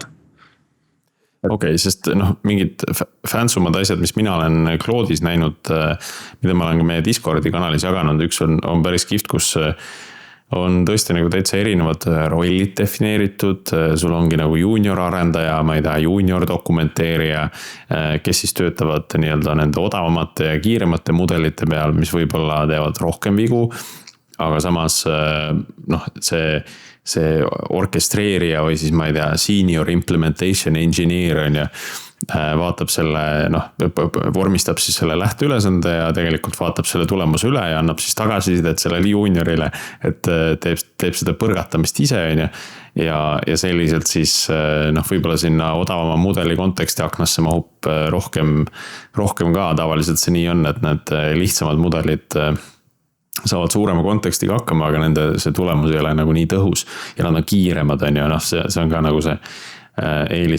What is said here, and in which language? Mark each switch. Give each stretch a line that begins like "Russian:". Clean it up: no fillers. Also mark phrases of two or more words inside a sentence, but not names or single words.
Estonian: Okei, sest mingid fansumad asjad, mis mina olen Claude'is näinud, mida ma olen ka meie Discordi kanalis jaganud, üks on päris kihvt, kus on tõesti nagu täitsa erinevad rollid defineeritud, sul ongi nagu junior arendaja, ma ei tea, junior dokumenteerija, kes siis töötavad nii-öelda nende odavamate ja kiiremate mudelite peal, mis võib-olla teevad rohkem vigu, aga samas see orkestreerija või siis ma ei tea,
English: senior implementation engineer
Estonian: on ja vaatab selle, vormistab siis selle lähteülesande ja tegelikult vaatab selle tulemuse üle ja annab siis tagasisidet sellele juniorile, et teeb seda põrgatamist ise ja selliselt siis võib-olla sinna odavama mudeli konteksti aknasse mahub rohkem ka, tavaliselt see nii on, et need lihtsamad mudelid saavad suurema kontekstiga hakkama, aga nende see tulemus ei ole nagu nii tõhus ja nad on kiiremad ja see on ka nagu see eelis.